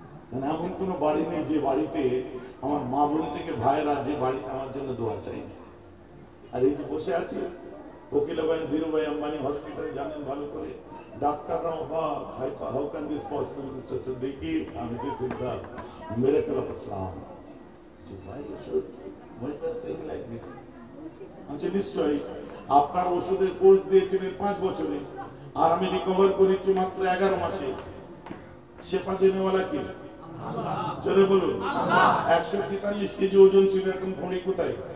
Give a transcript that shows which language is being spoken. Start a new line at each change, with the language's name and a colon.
Bangla: মানে এমন কোনো বাড়ি নেই যে বাড়িতে আমার মা বোন থেকে ভাইরা যে বাড়িতে আমার জন্য দোয়া চাই। আর এই যে বসে আছি, কোকিলাবাই ধীরুভাই আম্বানি হসপিটাল জানেন ভালো করে, ডাক্তাররা অবাক,
English: how can this possible mister Siddiqui,
Bangla: আমি
English: This is the miracle of Islam.
Bangla: ভাই
English: why you are saying like this?
Bangla: আচ্ছা নিশ্চয়ই আপনার ওষুধের কোর্স দিয়েছিলেন 5 বছরে, আর আমি রিকভার করেছি মাত্র 11 মাসে।
Urdu: শেফা দেনেওয়ালা কি?
Bangla: জোরে বলুন। 143 কেজি ওজন ছিল, এখন ভুঁড়ি কোথায়?